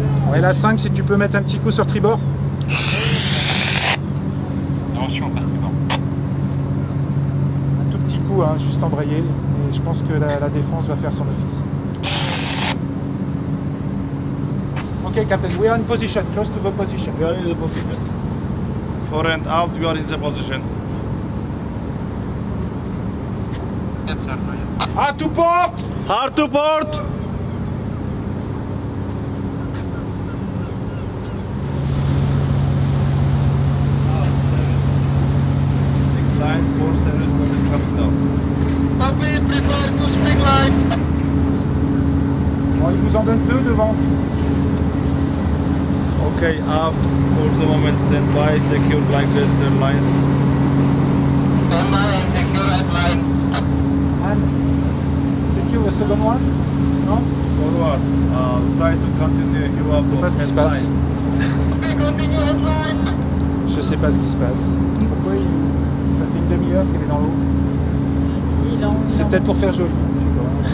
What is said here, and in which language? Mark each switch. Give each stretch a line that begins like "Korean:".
French: Ouais, la 5, si tu peux mettre un petit coup sur tribord. Attention, pas tribord. Un tout petit coup, hein, juste embrayer. Et je pense que la défense va faire son office.
English: Ok, Captain, we are in position, close to the position. We are in the position. Fore and out, we are in the position. Ah, to port! Hard to port! Line 47 is coming down.
French: Bon, il vous en donne 2 devant.
English: Okay, up for the moment, stand by, secure Lancaster lines. And secure the second one?
French: Non?
English: Forward, try to continue, you have
French: Je sais pas ce qui se passe. Je sais pas ce qui se passe. Pourquoi ça fait une demi-heure qu'elle est dans l'eau? C'est peut-être pour faire joli. Je sais pas.